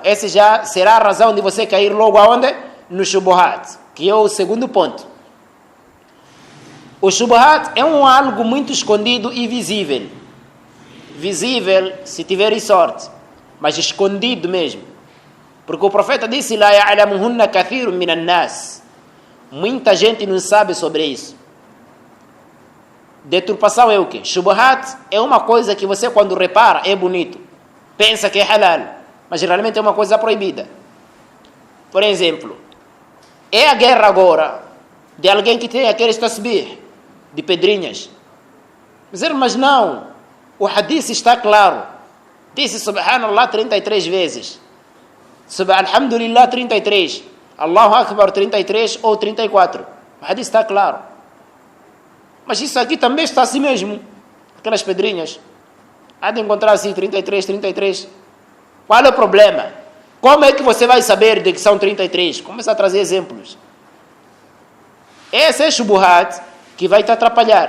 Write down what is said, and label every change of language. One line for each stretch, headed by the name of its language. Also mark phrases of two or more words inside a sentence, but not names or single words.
Portuguese: Esse já será a razão de você cair logo aonde? No shubuhat, que é o segundo ponto. O shubuhat é algo muito escondido e visível. Visível se tiver sorte, mas escondido mesmo. Porque o profeta disse:
Arabic: لا يعلمهن كثير من الناس.
Portuguese: Muita gente não sabe sobre isso. Deturpação é o quê? Shubuhat é uma coisa que você, quando repara, é bonito. Pensa que é halal, mas realmente é uma coisa proibida. Por exemplo, é a guerra agora de alguém que tem aqueles tasbih de pedrinhas. Mas não, o hadith está claro. Disse Subhanallah 33 vezes. Alhamdulillah 33.
Arabic: الله أكبر
Portuguese: 33 ou 34. O hadith está claro. Mas isso aqui também está assim mesmo. Aquelas pedrinhas. Há de encontrar assim 33. Qual é o problema? Como é que você vai saber de que são 33? Começa a trazer exemplos. Esse é shubuhat que vai te atrapalhar.